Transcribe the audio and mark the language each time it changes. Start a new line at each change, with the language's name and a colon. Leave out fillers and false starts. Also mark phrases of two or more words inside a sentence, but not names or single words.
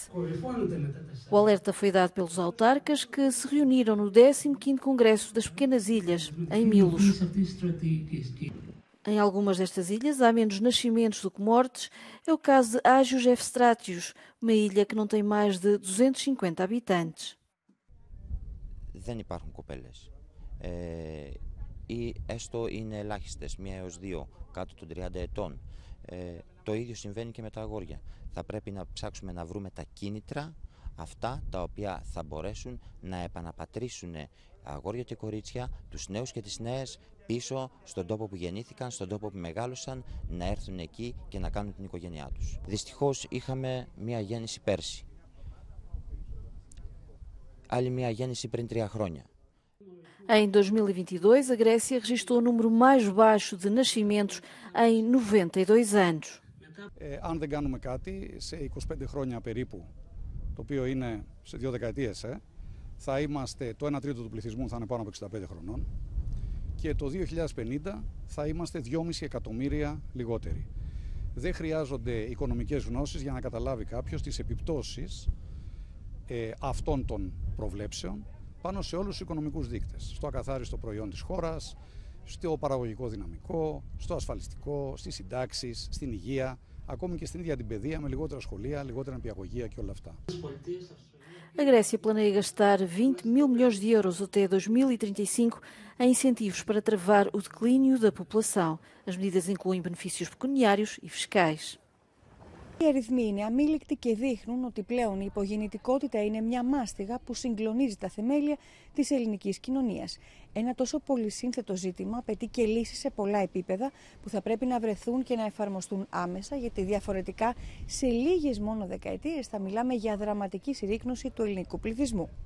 Portuguese: O alerta foi dado pelos autarcas que se reuniram no 15º Congresso das Pequenas Ilhas, em Milos. Em algumas destas ilhas há menos nascimentos do que mortes. É o caso de Ágios Efstrátios, uma ilha que não tem mais de 250 habitantes.
Greek: Δεν υπάρχουν κοπέλες. Ή έστω είναι ελάχιστες, 1 έως 2 κάτω των 30 ετών. Το ίδιο συμβαίνει και με τα αγόρια. Θα πρέπει να ψάξουμε να βρούμε τα κίνητρα, αυτά τα οποία θα μπορέσουν να επαναπατρίσουν αγόρια και κορίτσια, τους νέους και τις νέες, πίσω στον τόπο που γεννήθηκαν, στον τόπο που μεγάλωσαν, να έρθουν εκεί και να κάνουν την οικογένειά τους. Δυστυχώς είχαμε μία γέννηση πέρσι. Άλλη μία γέννηση πριν 3 χρόνια.
Portuguese: Em 2022, a Grécia registrou o número mais baixo de nascimentos em 92 anos.
Greek: Αν δεν κάνουμε κάτι, σε 25 χρόνια περίπου, το οποίο είναι σε 2 δεκαετίες, θα είμαστε, το 1 τρίτο του πληθυσμού θα είναι πάνω από 65 χρονών και το 2050 θα είμαστε 2,5 εκατομμύρια λιγότεροι. Δεν χρειάζονται οικονομικές γνώσεις για να καταλάβει κάποιος τις επιπτώσεις αυτών των προβλέψεων πάνω σε όλους τους οικονομικούς δείκτες. Στο ακαθάριστο προϊόν της χώρας, στο παραγωγικό δυναμικό, στο ασφαλιστικό, στις συντάξεις, στην υγεία, ακόμη και στην ίδια την παιδεία με λιγότερα σχολεία, λιγότερα νηπιαγωγεία και όλα αυτά.
Portuguese: A Grécia planeia gastar 20 mil milhões de euros até 2035 em incentivos para travar o declínio da população. As medidas incluem benefícios pecuniários e fiscais.
Greek: Οι αριθμοί είναι αμήλικτοι και δείχνουν ότι πλέον η υπογεννητικότητα είναι μια μάστιγα που συγκλονίζει τα θεμέλια της ελληνικής κοινωνίας. Ένα τόσο πολυσύνθετο ζήτημα απαιτεί και λύσεις σε πολλά επίπεδα που θα πρέπει να βρεθούν και να εφαρμοστούν άμεσα, γιατί διαφορετικά σε λίγες μόνο δεκαετίες θα μιλάμε για δραματική συρρίκνωση του ελληνικού πληθυσμού.